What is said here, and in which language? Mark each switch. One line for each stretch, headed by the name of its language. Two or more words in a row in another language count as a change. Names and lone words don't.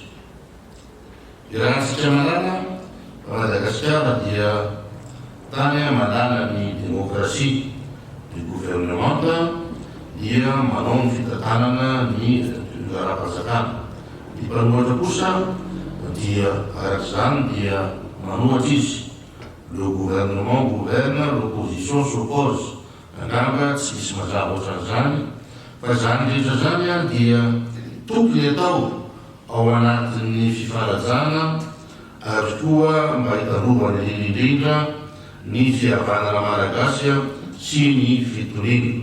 Malagasy: Irahantsika malala Madagasikara dia tany malala ny demokrasia, ny gouvernemanta dia manao ny fitantanana ny ara-pahazakana. Ny mpanohatra kosa dia arak'izany dia manohatra izy.
French: Le gouvernement gouverne, l'opposition s'oppose.
Malagasy: Angamba tsy misy mazava ohatran'izany fa zany rehetra zany dia tokony atao ao anatin'ny fifarajana ary koa mba hitarovana indrindrindra ny fihavanana malagasy sy ny fitoniana.